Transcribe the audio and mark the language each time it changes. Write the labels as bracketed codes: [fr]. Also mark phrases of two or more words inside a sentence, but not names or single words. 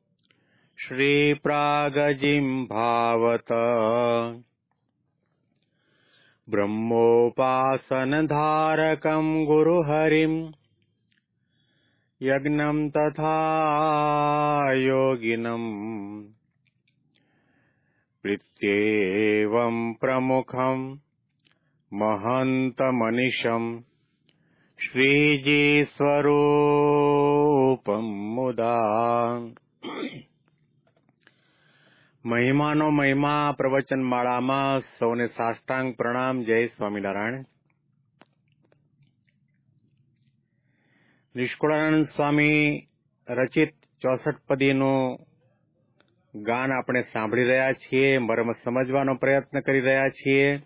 [sa] श्रीप्रागजिह्वावत ब्रह्मोपासनधारकम् गुरुहरिम् यज्ञम् तथा योगिनम् प्रीत्येवम् प्रमुखम् महन्तमनिशम् श्रीजीस्वरूपम् मुदा। [gu] મહિમાનો મહિમા પ્રવચનમાળામાં સૌને સાષ્ટાંગ પ્રણામ. જય સ્વામિનારાયણ. નિષ્કુળાનંદ સ્વામી રચિત 64 પદીનું ગાન આપણે સાંભળી રહ્યા છીએ, મર્મ સમજવાનો પ્રયત્ન કરી રહ્યા છીએ.